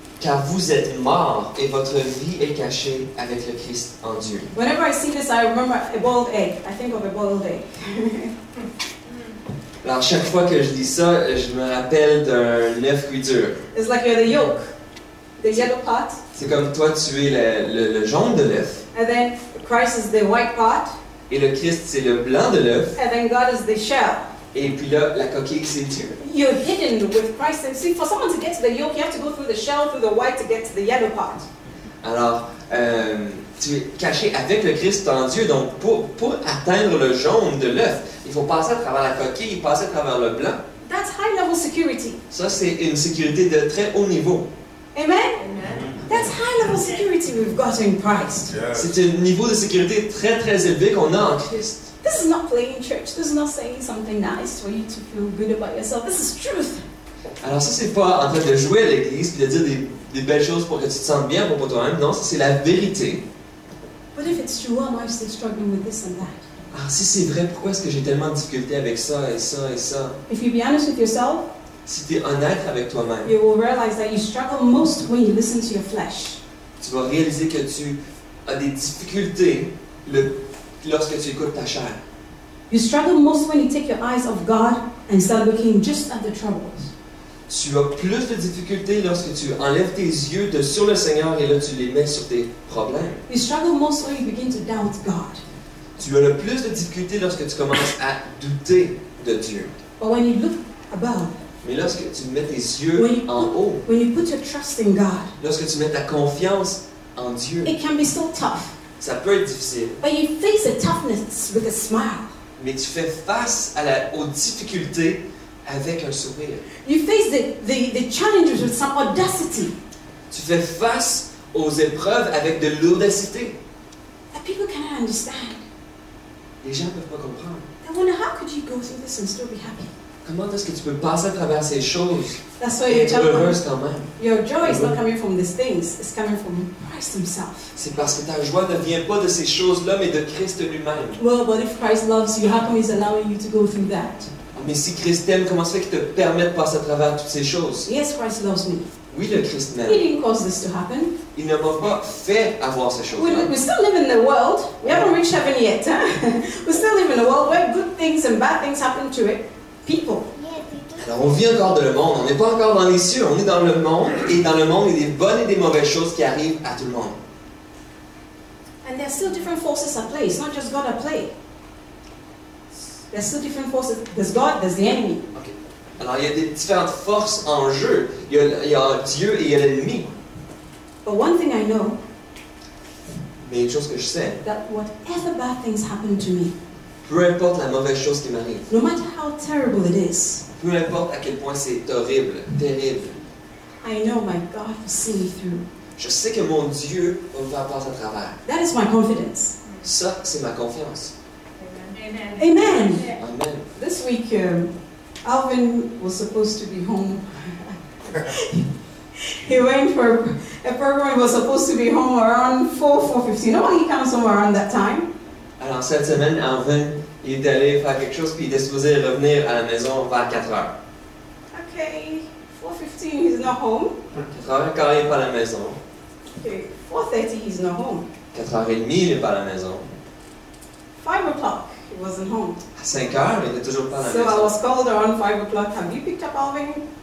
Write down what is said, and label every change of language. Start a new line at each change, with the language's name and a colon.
French: Car vous êtes morts et votre vie est cachée avec le Christ en Dieu.
English: Whenever I see this, I remember a boiled egg. I think of a boiled egg.
French: Alors chaque fois que je dis ça, je me rappelle d'un œuf cuit dur.
English: It's like you're the yolk, the yellow part,
French: C'est comme toi, tu es le jaune de l'œuf.
English: and then Christ is the white part,
French: Et le Christ, c'est le blanc de l'œuf.
English: and then God is the shell.
French: Et puis là, la coquille, c'est Dieu.
English: You're hidden with Christ. And see, for someone to get to the yolk, you have to go through the shell, through the white to get to the yellow part.
French: Alors, tu es caché avec le Christ en Dieu. Donc, pour atteindre le jaune de l'œuf, il faut passer à travers la coquille, passer à travers le blanc.
English: That's high-level security.
French: Ça, c'est une sécurité de très haut niveau.
English: Amen?
French: Amen.
English: That's high-level security we've got in Christ.
French: C'est un niveau de sécurité très, très élevé qu'on a en Christ.
English: This is not playing church. This is not saying something nice for you to feel good about yourself. This is truth.
French: Alors ça, c'est pas en train de jouer à l'église puis de dire des belles choses pour que tu te sentes bien pour toi-même. Non, ça, c'est la vérité.
English: But if it's true, why am I still struggling with this and that?
French: Alors si c'est vrai, pourquoi est-ce que j'ai tellement de difficultés avec ça et ça et ça?
English: If you be honest with yourself,
French: Si tu es honnête avec toi-même,
English: you will realize that you struggle most when you listen to your flesh.
French: tu vas réaliser que tu as des difficultés lorsque tu écoutes ta chair.
English: You struggle most when you take your eyes off God and start looking just at the troubles.
French: Tu as plus de difficultés lorsque tu enlèves tes yeux sur le Seigneur et là tu les mets sur tes problèmes.
English: You struggle most when you begin to doubt God.
French: Tu as le plus de difficultés lorsque tu commences à douter de Dieu.
English: But when you look above,
French: Mais lorsque tu mets tes yeux en haut,
English: when you put your trust in God,
French: lorsque tu mets ta confiance en Dieu,
English: it can be so tough.
French: ça peut être difficile,
English: But you face the toughness with a smile.
French: mais tu fais face aux difficultés avec un sourire.
English: You face the challenges with some audacity.
French: Tu fais face aux épreuves avec de l'audacité.
English: That people cannot understand.
French: Les gens ne peuvent pas comprendre.
English: They wonder, how could you go through this and still be happy?
French: Comment est-ce que tu peux passer à travers ces choses
English: That's why
French: et
English: you
French: être
English: tell
French: heureuse
English: them,
French: quand même?
English: your joy is not coming from these things, it's coming from Christ himself.
French: C'est parce que ta joie ne vient pas de ces choses-là, mais de Christ lui-même.
English: Well, but if Christ loves you, how come he's allowing you to go through that?
French: Mais si Christ t'aime, comment se fait qu'il te permet de passer à travers toutes ces choses?
English: Yes, Christ loves me.
French: Oui, le Christ
English: He
French: m'aime.
English: didn't cause this to happen.
French: Il ne m'a pas fait avoir ces choses-là.
English: We still live in the world. We haven't reached heaven yet. Huh? We still live in a world where good things and bad things happen to it. People.
French: Alors on vit encore dans le monde, on n'est pas encore dans les cieux, on est dans le monde, et dans le monde, il y a des bonnes et des mauvaises choses qui arrivent à tout le monde.
English: And there are still different forces at play. It's not just God at play. There's still different forces. There's God, there's the enemy. Okay.
French: Alors il y a des différentes forces en jeu. Il y a Dieu et il y a l'ennemi.
English: But one thing I know,
French: Mais une chose que je sais,
English: that whatever bad things happen to me,
French: peu importe la mauvaise chose qui m'arrive,
English: no matter how terrible it is,
French: peu importe à quel point c'est horrible, terrible,
English: I know my God will see me through.
French: je sais que mon Dieu va me faire passer à travers.
English: That is my confidence.
French: Ça, c'est ma confiance.
English: Amen.
French: Amen.
English: Amen. This week, Alvin was supposed to be home. He went for a program. He was supposed to be home around 4:15. No, he comes home around that time.
French: Alors cette semaine, Alvin, il est allé faire quelque chose, puis il était supposé revenir à la maison vers 4 heures.
English: Okay, 4:15, he's not home.
French: 4 heures, quand il n'est pas à la maison.
English: Okay, 4:30, he's not home.
French: 4h30, il n'est pas à la maison.
English: 5 o'clock, he wasn't home.
French: À 5 heures, il n'était toujours pas à la
English: So I
French: maison.
English: was called around 5 o'clock. Have you picked up Alvin?